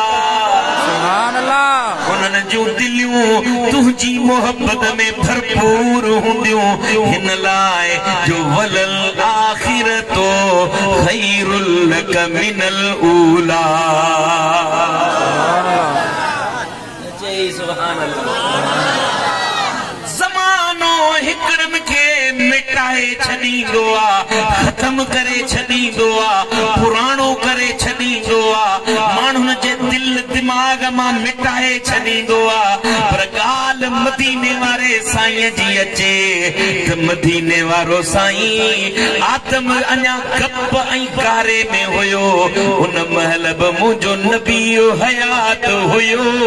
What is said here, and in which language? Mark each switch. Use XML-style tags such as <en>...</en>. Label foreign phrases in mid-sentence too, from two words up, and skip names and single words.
<sd>उन्हनि जूं दिलियूं तुंहिंजी मोहब्बत में भरपूर हूंदियूं हिन लाइ जो</sd> <ar>وللآخرة خير لك من الأولى</ar> <sd>जय</sd> <ar>سبحان الله</ar> <sd>ज़मानो हिकड़म के मिटाए छॾींदो आ खत्म करे छॾींदो आ पुराणो करे छॾींदो आ माण्हुनि जे दिल दिमाग मां मिटाए छॾींदो आ पर ॻाल्हि मदीने वारे साईं जी अचे त मदीने वारो साईं आदम अञा गप ऐं कारे में हुयो उन महल बि मुंहिंजो नबी हयात हुयो</sd>